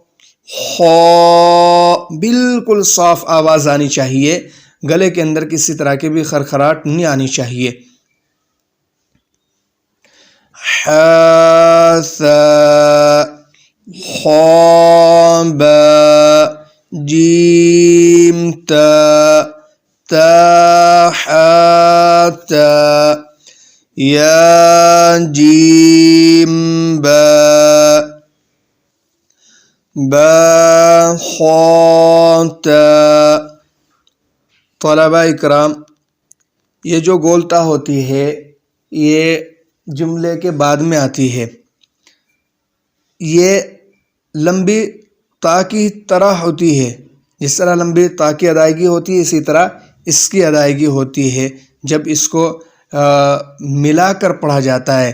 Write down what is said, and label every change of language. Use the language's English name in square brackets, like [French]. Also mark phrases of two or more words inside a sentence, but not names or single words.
[Urdu] خا بالکل صاف آواز آنی چاہیے، گلے کے اندر کسی طرح کی بھی خرخراہٹ نہیں آنی چاہیے۔ حا ثا خا با جیم تا تا حا تا یا جیم با با خا تا۔ طلباء اکرام، یہ جو گولتا ہوتی ہے یہ جملے کے بعد میں آتی ہے، یہ لمبی تا کی طرح ہوتی ہے، جس طرح لمبی تا کی ادائیگی ہوتی ہے اسی طرح اس کی ادائیگی ہوتی ہے جب اس کو ملا کر پڑھا جاتا ہے۔